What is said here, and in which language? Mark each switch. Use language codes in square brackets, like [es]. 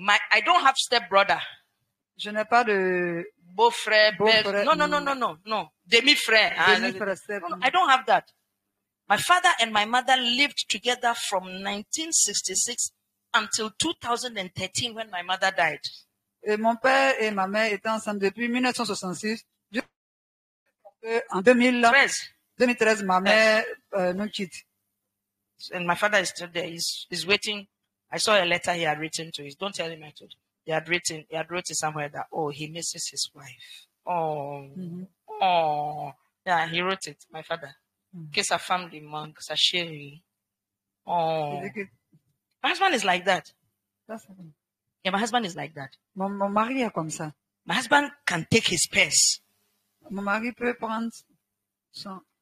[en] I don't have stepbrother. [fr] Je n'ai pas de Beau-frère, Beau-frère, no. Demi-frère. demi-frère, [en] step. No, I don't have that. My father and my mother lived together from 1966 until 2013 when my mother died. [fr] Et mon père et ma mère étaient ensemble depuis 1966. En 2013, ma mère nous quitte. [en] And my father is still there. He's waiting. I saw a letter he had written to his. Don't tell him I told you. He had written it somewhere that, oh, he misses his wife. Oh, oh. Yeah, he wrote it, my father. Case a family man, case a sherry. Oh. My husband is like that. Yeah, my husband is like that. [fr] Mon mari est comme ça. [en] My husband can take his purse, [fr] Mon mari peut prendre son